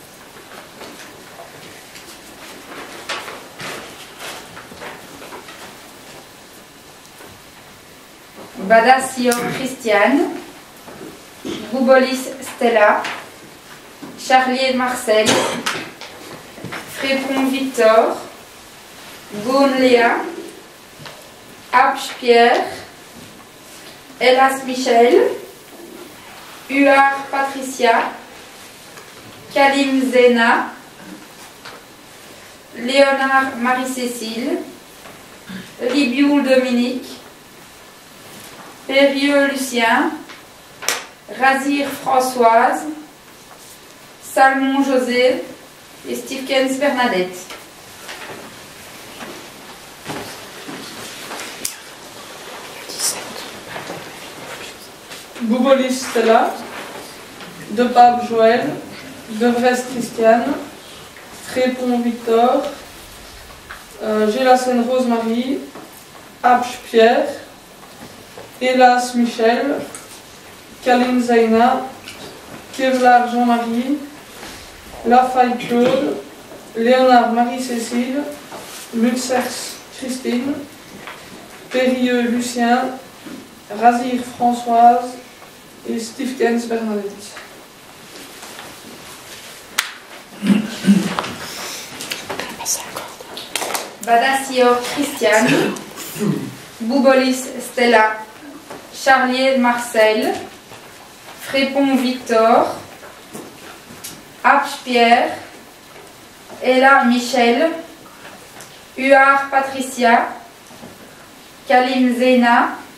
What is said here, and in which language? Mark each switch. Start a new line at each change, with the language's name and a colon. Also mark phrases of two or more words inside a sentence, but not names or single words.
French: Badassior Christiane, Goubolis Stella, Charlier Marcel, Frépon Victor, Gaune Léa, Apch Pierre, Elas Michel, Huard Patricia, Kalim Zena, Léonard Marie-Cécile, Libioul Dominique, Périlleux Lucien, Razir Françoise, Salmon José et Stevkens Bernadette. Goubolis Stella, De Pape Joël, Devres Christiane, Trépon Victor, Gélassen Rose-Marie, Apch Pierre, Hélas Michel, Kalim Zaina, Kevlar Jean-Marie, Lafaille Claude, Léonard Marie-Cécile, Lutzers Christine, Périlleux Lucien, Razir Françoise et Stevkens Bernadette. Badassior Christiane, Goubolis Stella, Charlier Marcel, Frépon Victor, Apch Pierre, Ella Michel, Huard Patricia, Kalim Zena,